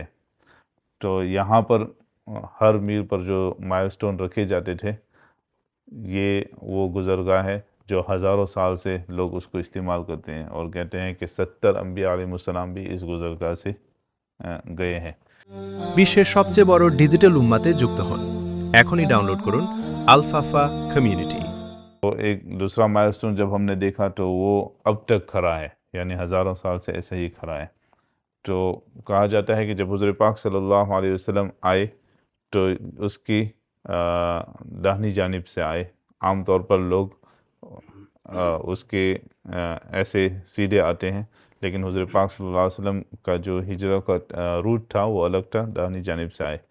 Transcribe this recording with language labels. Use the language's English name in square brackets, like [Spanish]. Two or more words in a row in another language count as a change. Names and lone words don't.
[Urdu] تو یہاں پر ہر میل پر جو مائل سٹون رکھے جاتے تھے، یہ وہ گزرگاہ ہے جو ہزاروں سال سے لوگ اس کو استعمال کرتے ہیں، اور کہتے ہیں کہ 70 انبیاء [Arabic] علیہ السلام [Urdu] بھی اس گزرگاہ سے گئے ہیں۔ [Bangla] বিশ্বের সবচেয়ে বড় ডিজিটাল উম্মাতে যুক্ত হন। এখনই ডাউনলোড করুন আলফাফা কমিউনিটি। [Urdu] تو ایک دوسرا مائل سٹون جب ہم نے دیکھا تو وہ اب تک کھڑا ہے، یعنی ہزاروں سال سے ایسے ہی کھڑا ہے۔ تو کہا جاتا ہے کہ جب حضور پاک [Arabic] صلی اللہ علیہ وسلم [Urdu] آئے تو اس کی داہنی جانب سے آئے۔ عام طور پر لوگ اس کے ایسے سیدھے آتے ہیں، لیکن حضور پاک [Arabic] صلی اللہ علیہ وسلم [Urdu] کا جو ہجرت کا روٹ تھا وہ الگ تھا، داہنی جانب سے آئے۔